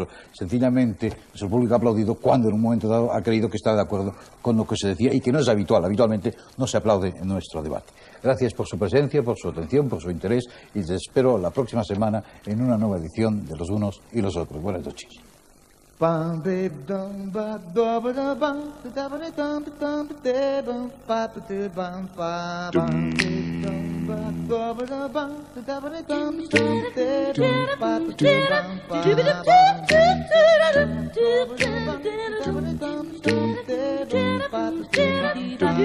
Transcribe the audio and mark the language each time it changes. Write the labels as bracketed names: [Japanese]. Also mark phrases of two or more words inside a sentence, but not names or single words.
[Spanish] Sencillamente, nuestro público ha aplaudido cuando en un momento dado ha creído que está de acuerdo con lo que se decía y que no es habitual. Habitualmente no se aplaude en nuestro debate. Gracias por su presencia, por su atención, por su interés y les espero la próxima semana en una nueva edición de Los Unos y los Otros. Buenas noches. Bum baby dum ba da ba da bum da ba da dum da bum ba ba da bum ba bum dum ba da ba da bum da ba da dum da bum ba ba da bum ba